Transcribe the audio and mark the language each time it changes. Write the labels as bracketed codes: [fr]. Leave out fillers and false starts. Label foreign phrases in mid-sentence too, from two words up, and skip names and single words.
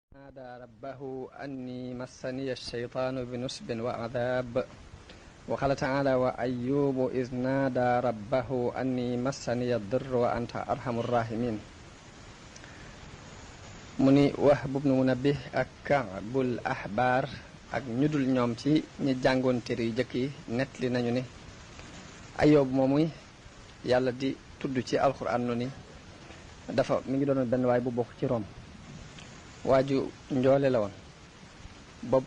[ar] نادى ربه أني مسني الشيطان بنصب وعذاب وقال تعالى وأيوب إذ نادى ربه أني مسني الضر وأنت أرحم الراحمين [wo] mu ni Wahb ibn Munabbih ak Ka'bul Ahbar ak ñu dul ñoom ci ñi jàngoon téere yu jëkk yi nettali nañu ni Ayyub moomu yàlla di tudd ci alxuraan ni dafa mi ngi doon benn waay bu bokk ci Rom waaju njoole la woon bopp